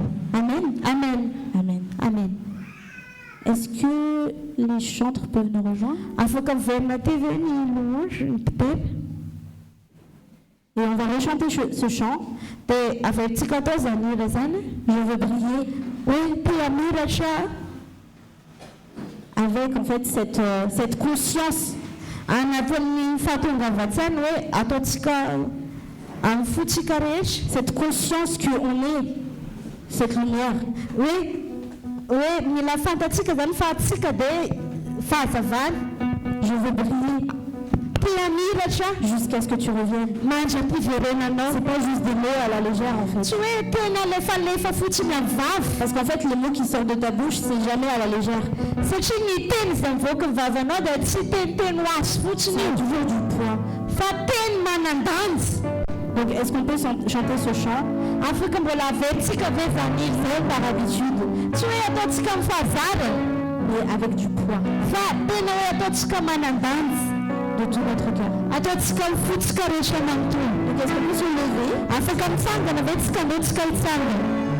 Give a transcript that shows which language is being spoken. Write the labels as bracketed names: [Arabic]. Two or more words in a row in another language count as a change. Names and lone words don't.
[French] Amen. Amen. Amen. Amen. Est-ce que les chantres peuvent nous rejoindre? [Malagasy] Afaka miverina ty ve ny louange, ny mpiteny? [French] Et on va rechanter ce chant. [Malagasy] Dia avelantsika atao zany hira zany. [French] Je veux briller [Malagasy] Hoe te hamiratra [French] avec en fait cette conscience [Malagasy] anatin'ny fahatongavan-tsaina hoe ataontsika amin'ny fotsika rehetra. [French] cette conscience qu'on est cette lumière. [Malagasy] Hoe mila fantatsika zany fa atsika dia fahazavana. [French] Je veux briller [Malagasy] Te hamiratra [French] jusqu'à ce que tu reviennes. [Malagasy] mandra-piverenanao. [French] C'est pas juste des mots à la légère en fait. [Malagasy] Tsy hoe tena lefa fotsiny amin'ny vava. [French] Parce qu'en fait les mots qui sortent de ta bouche c'est jamais à la légère. [Malagasy] Satria ny teny izay mivoaka ny vavanao dia tsy teniteny ho azy fotsiny [French] C'est [Malagasy] io, [French] toujours du poids. [Malagasy] fa teny manan-danja. [French] Donc est-ce qu'on peut chanter ce chant [Malagasy] Afaka mbola averintsika ve zany hira zay [French] par habitude [Malagasy] tsy hoe ataontsika amin'ny fahazarana [French] mais avec du poids [Malagasy] fa tena hoe ataontsika manan-danja. [French] de tout notre cœur. [Malagasy] Ataontsika mifotsika rehetra manontolo. [French] Donc est-ce qu'on peut se lever [Malagasy] Afaka mitsangana ve tsika ndeha tsika hitsangana.